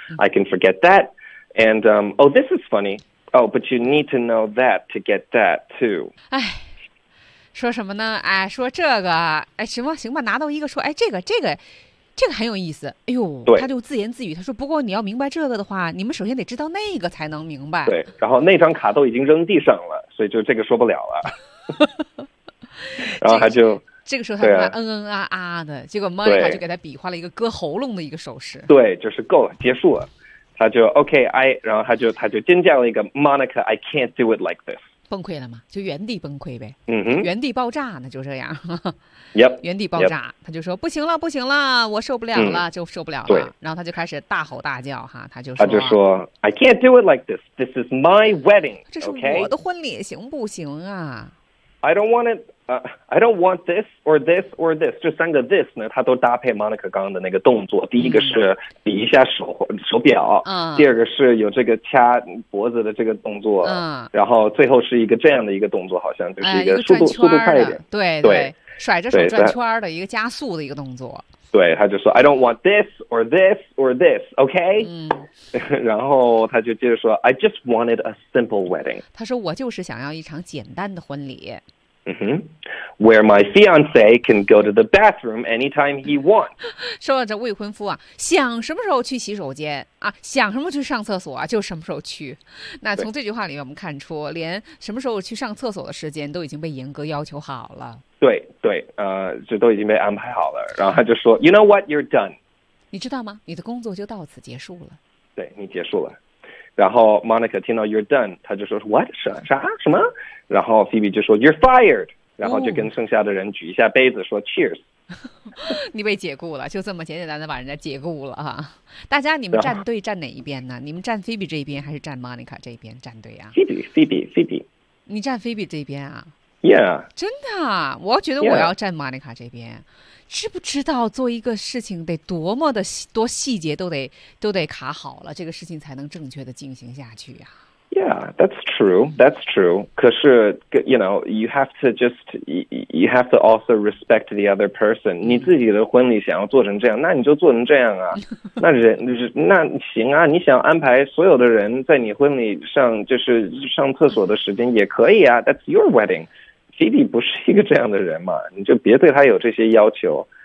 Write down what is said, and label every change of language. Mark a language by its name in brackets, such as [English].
[English] I can forget that， and this is funny。 Oh, but you need to know that to get that too. [Chinese] 哎，说什么呢？哎，说这个，哎，行吧，行吧，拿到一个说，哎，这个很有意思。哎呦，对，他就自言自语，他说：“不过你要明白这个的话，你们首先得知道那个才能明白。” 对，然后那张卡都已经扔地上了，所以就这个说不了了。然后他就。这个时候他跟他啊啊的，结果 Monica 就给他比划了一个割喉咙的一个手势。对，就是够了，结束了。他就 OK， 然后他就尖叫了一个 Monica， [English] I can't do it like this， [Chinese] 崩溃了吗？就原地崩溃呗，嗯哼，原地爆炸呢，就这样。 [English] yep， [Chinese] 原地爆炸， [English] yep. [Chinese] 他就说不行了，不行了，我受不了了，就受不了了。然后他就开始大吼大叫哈，他就说 [English] I can't do it like this， this is my wedding， [Chinese] 这是我的婚礼，行不行啊？ [English] I don't want this or this [Chinese] or this， 这三个 this 呢，他都搭配 Monica 刚刚的那个动作。第一个是比一下手表，第二个是有这个掐脖子的这个动作，然后最后是一个这样的一个动作，好像就是一个速度快一点，对对，甩着手转圈的一个加速的一个动作。对，他就说 [English] I don't want this or this or this, OK?、嗯、 [Chinese] 然后他就接着说 [English] I just wanted a simple wedding. [Chinese] 他说我就是想要一场简单的婚礼。 Mm-hmm. [English] Where my fiance can go to the bathroom anytime he wants. [Chinese] 说这未婚夫啊，想什么时候去洗手间啊，想什么去上厕所啊，就什么时候去。那从这句话里面我们看出，连什么时候去上厕所的时间都已经被严格要求好了。对对，这都已经被安排好了。然后他就说 [English] ，You know what? You're done. [Chinese] 你知道吗？你的工作就到此结束了。对你结束了。然后 Monica 听到 [English] you're done, [Chinese] 他就说 what? 什么然后 Phoebe 就说 [English] you're fired, [Chinese] 然后就跟剩下的人举一下杯子说 cheers。你被解雇了，就这么简简单单把人家解雇了啊。大家你们站队站哪一边呢？你们站 Phoebe 这一边还是站 Monica 这一边站队啊？ Phoebe。你站 Phoebe 这边啊？ [English] Yeah. [Chinese] 真的啊，我觉得我要站 Monica 这边。知不知道做一个事情得多么的多细节都得卡好了，这个事情才能正确的进行下去呀、啊、 [English] Yeah, that's true, that's true. [Chinese] 可是 [English] you know, you have to also respect the other person. [Chinese] 你自己的婚礼想要做成这样，那你就做成这样啊。那行啊，你想安排所有的人在你婚礼上就是上厕所的时间也可以啊。 [English] That's your wedding. [Chinese] Phoebe 不是一个这样的人嘛，你就别对他有这些要求、